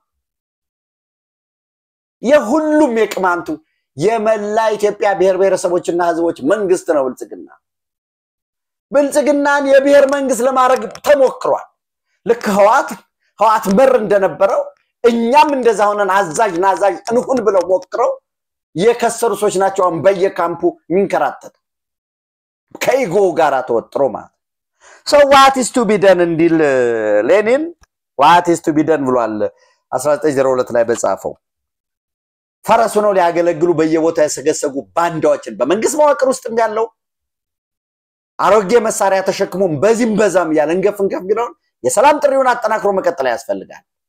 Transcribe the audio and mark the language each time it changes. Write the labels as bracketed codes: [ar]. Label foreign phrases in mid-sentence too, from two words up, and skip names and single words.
[am] የሁሉም የቅማንቱ የመላ ኢትዮጵያ ብሔር ብሔረሰቦችና ህዝቦች መንግስት ነው ብልጽግና። ብልጽግናን የብሔር መንግስት ለማድረግ ተሞክሯል። ልክ ህዋት መር እንደነበረው እኛም እንደዛ ሆነን አዛዥ ናዛዥ እንሁን ብለው ሞክረው የከሰሩ ሰዎች ናቸው በየካምፑ ሚንከራተቱ ከኢጎ ጋር ተወጥሮ ማለት [en] So what is to be done [am] እንዲል ሌኒን [en] what is to be done [am] ብሏል 1902 ላይ በጻፈው ፈረሱ ነው ሊያገለግሉ በየቦታው ያሰገሰጉ ባንዳዎችን በመንግስት መዋቅር ውስጥም ያለው አሮጌ መሳሪያ ተሸክሞ በዛም ያለ እንገፍ ቢለው የሰላም ጥሪውን አጠናክሮ መቀጠል ያስፈልጋል።